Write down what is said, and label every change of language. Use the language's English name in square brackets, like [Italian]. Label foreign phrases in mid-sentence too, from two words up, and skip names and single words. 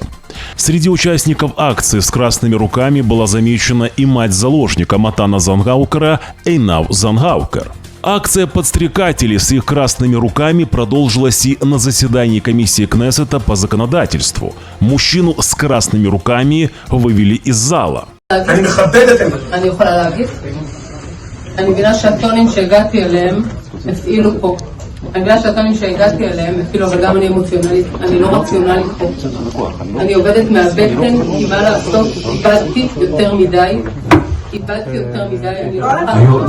[Russian] Среди участников акции с красными руками была замечена и мать заложника Матана Зангаукера Эйнав Зангаукер. Акция подстрекателей с их красными руками продолжилась и на заседании комиссии Кнессета по законодательству. Мужчину с красными руками вывели из зала. [Hebrew] אני בגלל שהטונים שהגעתי אליהם, אפילו אבל גם אני אמוציונלית, אני לא רציונלית פה. אני עובדת מהבטן, כי מה לעשות, איבדתי יותר מדי, אני לא יכולה...